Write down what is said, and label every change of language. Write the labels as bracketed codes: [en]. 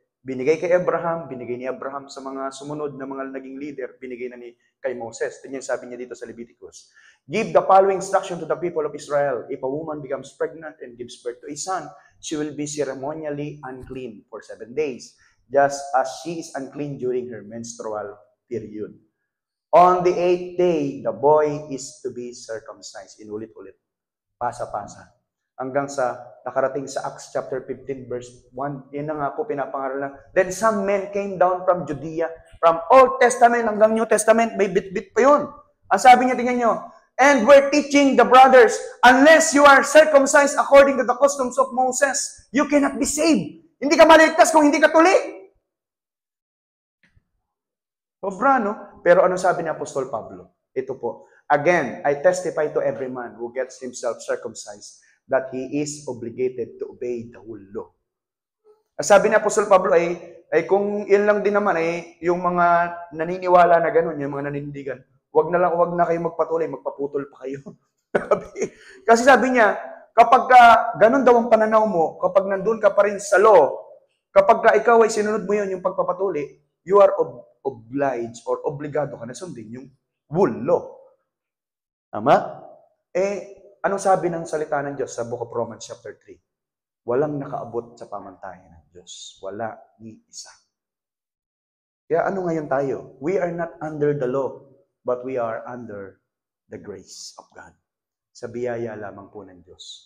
[tl] Binigay kay Abraham, binigay ni Abraham sa mga sumunod na mga naging leader, binigay na kay Moses. Tingnan sabi niya dito sa Leviticus. [en] Give the following instruction to the people of Israel. If a woman becomes pregnant and gives birth to a son, she will be ceremonially unclean for 7 days, just as she is unclean during her menstrual period. On the 8th day, the boy is to be circumcised. [tl] Inulit-ulit. Pasa-pasa. Hanggang sa nakarating sa Acts chapter 15 verse 1. Yan na nga po pinapangaralan. [en] Then some men came down from Judea, from Old Testament hanggang New Testament, [tl] may bit-bit pa yun. Ang sabi niya, tingnan nyo, [en] and we're teaching the brothers, unless you are circumcised according to the customs of Moses, you cannot be saved. [tl] Hindi ka maligtas kung hindi ka tuli. Sobra, no? Pero ano sabi ni Apostol Pablo? Ito po. [en] Again, I testify to every man who gets himself circumcised that he is obligated to obey the whole law. [tl] Sabi ni Apostol Pablo ay kung yun lang din naman yung mga naniniwala na gano'n, yung mga nanindigan, wag na kayo magpatuloy, magpaputol pa kayo. Kasi sabi niya, kapag ganun daw ang pananaw mo, kapag nandun ka pa rin sa law, kapag ikaw ay sinunod mo yun, yung pagpapatuli, [en] you are obliged or [tl] obligado ka na sundin yung whole law. Tama? Anong sabi ng salita ng Diyos sa Book of Romans chapter 3? Walang nakaabot sa pamantayan ng Diyos. Wala ni isa. Kaya ano ngayon tayo? [en] We are not under the law, but we are under the grace of God. [tl] Sa biyaya lamang po ng Diyos.